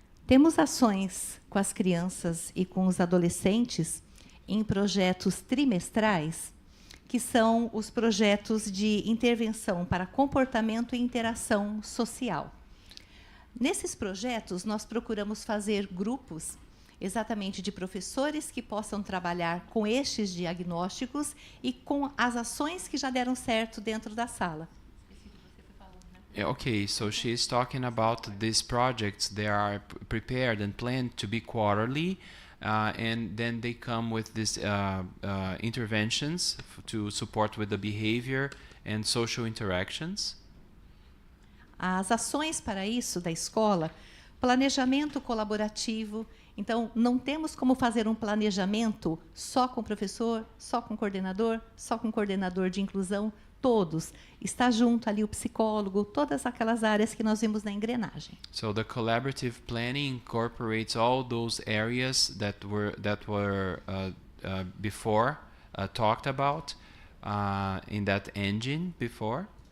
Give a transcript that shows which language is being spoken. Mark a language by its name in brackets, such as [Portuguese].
[Portuguese] Temos ações com as crianças e com os adolescentes em projetos trimestrais, que são os projetos de intervenção para comportamento e interação social. Nesses projetos, nós procuramos fazer grupos exatamente de professores que possam trabalhar com estes diagnósticos e com as ações que já deram certo dentro da sala. [English] Yeah, okay, so she's talking about these projects. They are prepared and planned to be quarterly, and then they come with these interventions to support with the behavior and social interactions. [Portuguese] As ações para isso da escola, planejamento colaborativo. Então, não temos como fazer um planejamento só com o professor, só com o coordenador de inclusão, todos. Está junto ali o psicólogo, todas aquelas áreas que nós vimos na engrenagem. [English] So the collaborative planning incorporates all those areas that were before talked about in that engine before.